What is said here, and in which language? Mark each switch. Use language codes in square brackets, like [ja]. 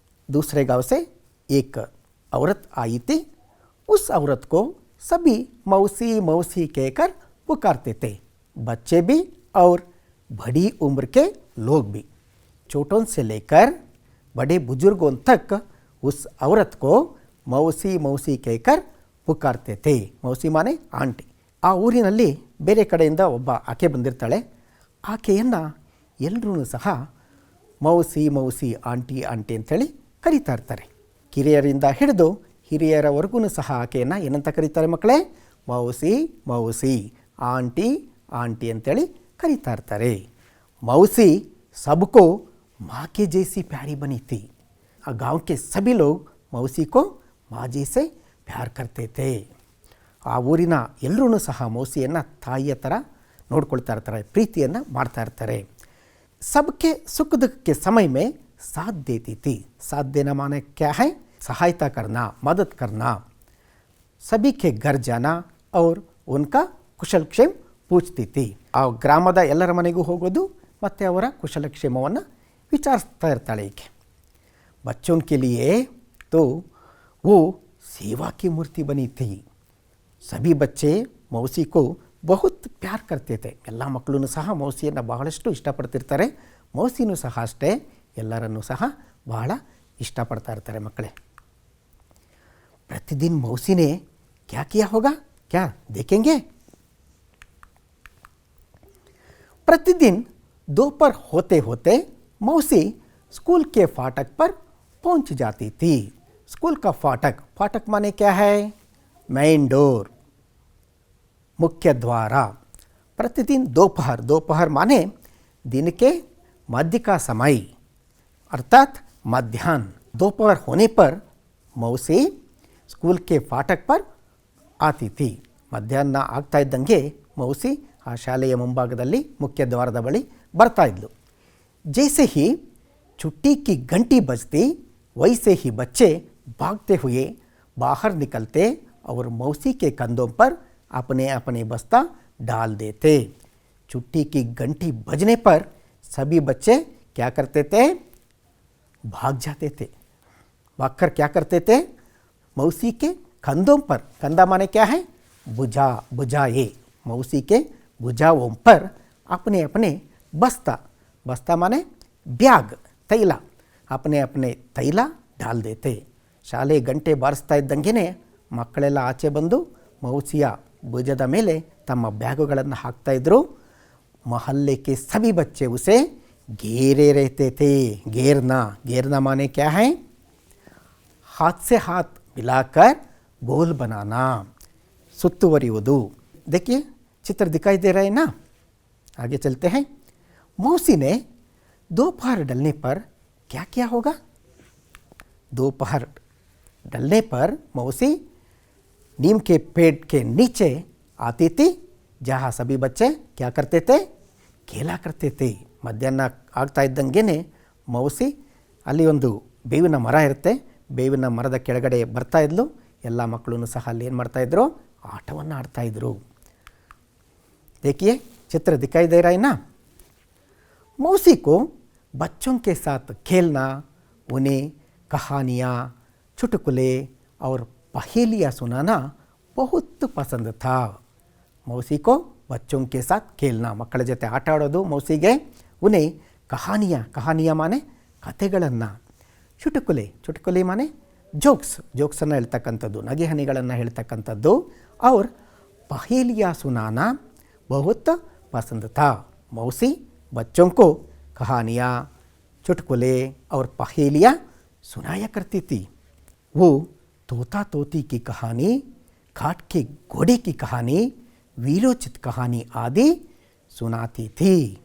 [hi] दूसरे गांव से एक औरत आई थी। उस औरत को सभी मौसी मौसी कहकर पुकारते थे, बच्चे भी और बड़ी उम्र के लोग भी। छोटों से लेकर बड़े बुजुर्गों तक उस औरत को मौसी मौसी कहकर पुकारते थे। मौसी माने ಆಂಟಿ। [kn] ಆ ಊರಿನಲ್ಲಿ ಬೇರೆ ಕಡೆಯಿಂದ ಒಬ್ಬ ಆಕೆ ಬಂದಿರ್ತಾಳೆ। ಆಕೆಯನ್ನು ಎಲ್ಲರೂ ಸಹ ಮೌಸಿ ಮೌಸಿ ಆಂಟಿ ಆಂಟಿ ಅಂಥೇಳಿ ಕರೀತಾ ಇರ್ತಾರೆ। ಕಿರಿಯರಿಂದ ಹಿಡಿದು ಹಿರಿಯರವರೆಗೂ ಸಹ ಆಕೆಯನ್ನು ಏನಂತ ಕರೀತಾರೆ ಮಕ್ಕಳೇ? ಮೌಸಿ ಮೌಸಿ, ಆಂಟಿ ಆಂಟಿ ಅಂಥೇಳಿ ಕರೀತಾ ಇರ್ತಾರೆ। [hi] मौसी सबको माँ के जैसी प्यारी बनी थी। गांव के सभी लोग मौसी को ಮಾಜಿ ಸೆ ಪ್ಯಾರ್ ಕರ್ತೆ ಥೇ. [kn] ಆ ಊರಿನ ಎಲ್ಲರೂ ಸಹ ಮೌಸಿಯನ್ನು ತಾಯಿಯ ಥರ ನೋಡ್ಕೊಳ್ತಾ ಇರ್ತಾರೆ, ಪ್ರೀತಿಯನ್ನು ಮಾಡ್ತಾ ಇರ್ತಾರೆ. [hi] सबके सुख दुख के समय में साथ देती थी. साथ देना माने क्या है? सहायता करना, मदद करना. सभी के घर जाना और उनका ಕುಶಲಕ್ಷೇಮ पूछती थी. [kn] ಆ ಗ್ರಾಮದ ಎಲ್ಲರ ಮನೆಗೂ ಹೋಗೋದು ಮತ್ತು ಅವರ ಕುಶಲಕ್ಷೇಮವನ್ನು ವಿಚಾರಿಸ್ತಾ ಇರ್ತಾಳೆ ಈಕೆ. [hi] बच्चों के लिए तो वो सेवा की मूर्ति बनी थी. सभी बच्चे मौसी को ಬಹುತ್ ಪ್ಯಾರ್ ಕರ್ತೆ ಥೆ. [kn] ಎಲ್ಲ ಮಕ್ಕಳೂ ಸಹ ಮೌಸಿಯನ್ನು ಬಹಳಷ್ಟು ಇಷ್ಟಪಡ್ತಿರ್ತಾರೆ. ಮೌಸಿನೂ ಸಹ ಅಷ್ಟೇ ಎಲ್ಲರನ್ನೂ ಸಹ ಬಹಳ ಇಷ್ಟಪಡ್ತಾ ಇರ್ತಾರೆ ಮಕ್ಕಳೇ. [hi] प्रतिदिन मौसी ने क्या किया होगा, क्या देखेंगे? प्रतिदिन दोपहर होते होते मौसी स्कूल के फाटक पर पहुंच जाती थी. स्कूल का फाटक, फाटक माने क्या है? मेन डोर, मुख्य द्वार. प्रतिदिन दोपहर, दोपहर माने दिन के मध्य का समय अर्थात मध्याह्न. दोपहर होने पर मौसी स्कूल के फाटक पर आती थी. [kn] ಮಧ್ಯಾಹ್ನ ಆಗ್ತಾ ಇದ್ದಂಗೆ ಮೌಸಿ ಆ ಶಾಲೆಯ ಮುಂಭಾಗದಲ್ಲಿ ಮುಖ್ಯ ದ್ವಾರದ ಬಳಿ ಬರ್ತಾ ಇದ್ಲು. [hi] जैसे ही छुट्टी की घंटी बजती वैसे ही बच्चे भागते हुए बाहर निकलते और मौसी के कंधों पर अपने अपने बस्ता डाल देते. छुट्टी की घंटी बजने पर सभी बच्चे क्या करते थे? भाग जाते थे. भागकर क्या करते थे? मौसी के कंधों पर, कंधा माने क्या है? भुजा, भुजाए. मौसी के भुजाओं पर अपने अपने बस्ता, बस्ता माने ब्याग, तैला, अपने अपने तैला डाल देते. [kn] ಶಾಲೆ ಗಂಟೆ ಬಾರಿಸ್ತಾ ಇದ್ದಂಗೆ ಮಕ್ಕಳೆಲ್ಲ ಆಚೆ ಬಂದು ಮೌಸಿಯ ಭುಜದ ಮೇಲೆ ತಮ್ಮ ಬ್ಯಾಗುಗಳನ್ನು ಹಾಕ್ತಾ ಇದ್ರು. [hi] ಮೊಹಲ್ಲೆ के सभी बच्चे उसे घेरे रहते थे. घेरना, घेरना माने क्या है? हाथ से हाथ मिलाकर गोल बनाना, सुತ್ತುವರಿಯುವುದು. देखिए चित्र दिखाई दे रहा है ना. आगे चलते हैं. मौसी ने दोपहर डलने पर क्या किया होगा? दोपहर डलने पर मौसी नीम के पेड़ के नीचे आती थी, जहाँ सभी बच्चे क्या करते थे? खेला करते थे. [kn] ಮಧ್ಯಾಹ್ನ ಆಗ್ತಾ ಇದ್ದಂಗೆ ಮೌಸಿ ಅಲ್ಲಿ ಒಂದು ಬೇವಿನ ಮರ ಇರುತ್ತೆ, ಬೇವಿನ ಮರದ ಕೆಳಗಡೆ ಬರ್ತಾ ಇದ್ಲು. ಎಲ್ಲ ಮಕ್ಕಳೂ ಸಹ ಅಲ್ಲಿ ಏನು ಮಾಡ್ತಾಯಿದ್ರು? ಆಟವನ್ನು ಆಡ್ತಾಯಿದ್ರು. [hi] देखिए चित्र दिखाई दे रहा है ना. मौसी को बच्चों के साथ खेलना, उन्हें कहानियाँ, चुटकुले और पहेलियाँ सुनाना बहुत पसंद था. मौसी को बच्चों के साथ खेलना, [kn] ಮಕ್ಕಳ ಜೊತೆ ಆಟ ಆಡೋದು ಮೌಸಿಗೆ. [hi] उन्हें कहानियाँ, कहानियाँ माने [kn] ಕಥೆಗಳನ್ನು, ಚುಟುಕುಲೆ, ಚುಟುಕುಲೆ ಮಾನೆ ಜೋಕ್ಸ್, ಜೋಕ್ಸನ್ನು ಹೇಳ್ತಕ್ಕಂಥದ್ದು, ನಗೆ ಹನಿಗಳನ್ನು ಹೇಳ್ತಕ್ಕಂಥದ್ದು. [hi] और पहेलियाँ सुनाना बहुत पसंद था. मौसी बच्चों को कहानियाँ, चुटकुले और पहेलियाँ सुनाया करती थी. वो तोता तोती की कहानी, घाट के घोड़े की कहानी, वीरोचित कहानी आदि सुनाती थी.